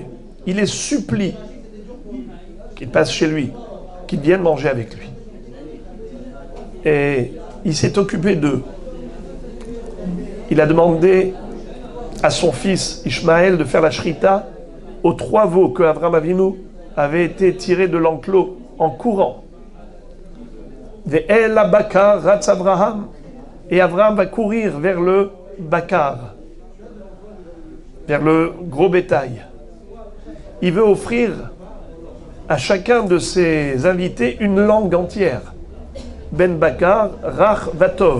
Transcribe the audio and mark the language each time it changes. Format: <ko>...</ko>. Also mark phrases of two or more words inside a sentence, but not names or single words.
<fr>Il les supplie qu'ils passent chez lui, qu'ils viennent manger avec lui. Et il s'est occupé d'eux. Il a demandé à son fils Ishmaël de faire la shrita aux 3 veaux que Avraham Avinu avait été tirés de l'enclos en courant.</fr> <he>ואל הבקר רץ אברהם.</he> <fr>Et Avraham va courir vers le bakar, vers le gros bétail. Il veut offrir à chacun de ses invités une langue entière.</fr> <he>בן בקר, רך וטוב.</he>